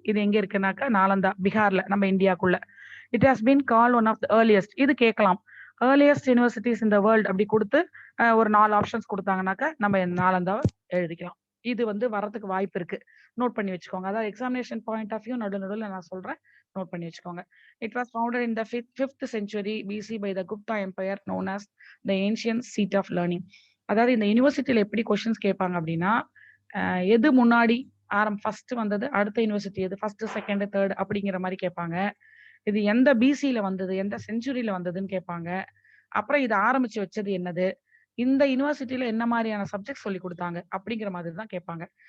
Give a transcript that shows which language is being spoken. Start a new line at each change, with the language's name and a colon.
Tamil: இது எங்க இருக்குனாக்கா நாலந்தா பீகார்ல, நம்ம இந்தியாக்குள்ள.
English: It has been called one of the earliest.
Tamil: இது கேட்கலாம்,
English: earliest universities in the world
Tamil: அப்படி கொடுத்து ஒரு 4 ஆப்ஷன்ஸ் கொடுத்தாங்கன்னாக்கா நம்ம நாலந்தாவை எழுதிக்கலாம். இது வந்து வரதுக்கு வாய்ப்பு இருக்கு, நோட் பண்ணி வச்சுக்கோங்க. அதாவது
English: examination point of view
Tamil: நடுவில் நான் சொல்றேன், நோட் பண்ணி வச்சுக்கோங்க.
English: It was founded in the 5th century BC by the Gupta Empire known as the ancient seat of learning.
Tamil: அதாவது இந்த யூனிவர்சிட்டியில எப்படி கொஸ்டின்ஸ் கேட்பாங்க அப்படின்னா, எது முன்னாடி ஃபர்ஸ்ட் வந்தது, அடுத்த யூனிவர்சிட்டி எது, ஃபர்ஸ்ட் செகண்ட் தேர்ட் அப்படிங்கிற மாதிரி கேட்பாங்க. இது எந்த பிசியில வந்தது, எந்த செஞ்சுரியில வந்ததுன்னு கேட்பாங்க. அப்புறம் இது ஆரம்பிச்சு வச்சது என்னது, இந்த யூனிவர்சிட்டியில என்ன மாதிரியான சப்ஜெக்ட் சொல்லி கொடுத்தாங்க அப்படிங்கிற மாதிரி தான் கேட்பாங்க.